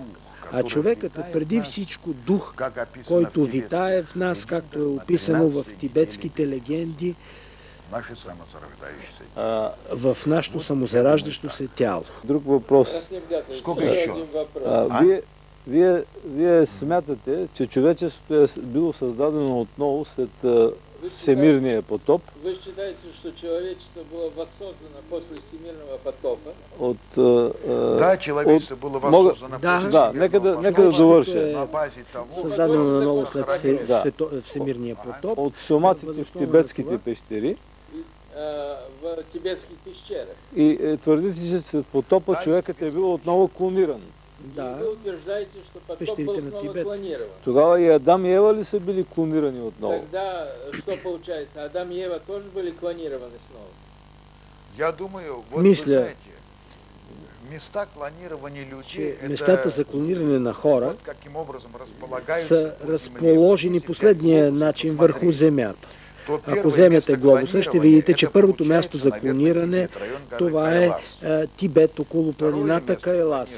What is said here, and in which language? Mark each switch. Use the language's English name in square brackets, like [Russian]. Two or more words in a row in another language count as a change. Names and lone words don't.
[Bulgarian] А човекът е преди всичко дух, който витае в нас, както е описано в тибетските легенди, в нашето самозараждащо се тяло. Друг въпрос. Вие смятате, че човечеството е било създадено отново след всемирния потоп. [Russian] Вы считаете, что человечество было воссоздано после всемирного потопа? Да, человечество было воссоздано после всемирного потопа. [Bulgarian] Нека да довърша. Създадено наново след всемирния потоп. От соматите в тибетските пещери. [Russian] В тибетских пещерах. [Bulgarian] И твърдите, че след потопа човекът е бил отново клониран. Да. [Russian] Вы утверждаете, что потоп был снова клонирован. [Bulgarian] Тогава и Адам и Ева ли са били клонирани отново? [Russian] Тогда что получается? Адам и Ева тоже были клонированы снова? Я думаю, [Bulgarian] Мисля, че местата за клониране на хора са разположени последния начин върху Земята. Ако вземете глобуса, ще видите, че първото място за клониране, това е Тибет, около планината Кайлас.